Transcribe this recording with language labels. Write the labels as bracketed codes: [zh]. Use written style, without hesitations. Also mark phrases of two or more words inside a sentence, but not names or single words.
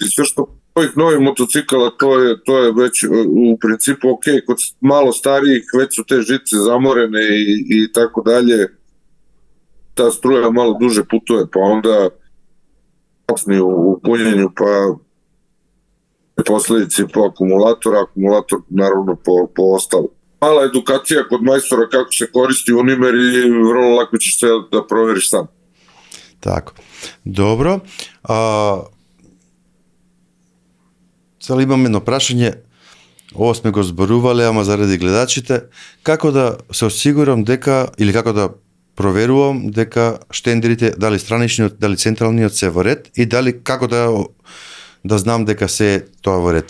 [sr] Sve što ovih novih motocikala, to je već u principu ok, kod malo starijih već su te žice zamorene i tako dalje, ta struja malo duže putuje, pa onda kasni u punjenju, pa posledice po akumulator naravno po ostalo. Mala edukacija kod majstora kako se koristi Unimer i vrlo lako ćeš sve da proveriš sam. Tako. Dobro. [mk] Сега имам едно прашање, ова сме го зборувале, ама заради гледачите, како да се осигурам дека, или како да проверувам дека штендерите, дали страничниот, дали централниот се во ред и дали како да знам дека се тоа во ред.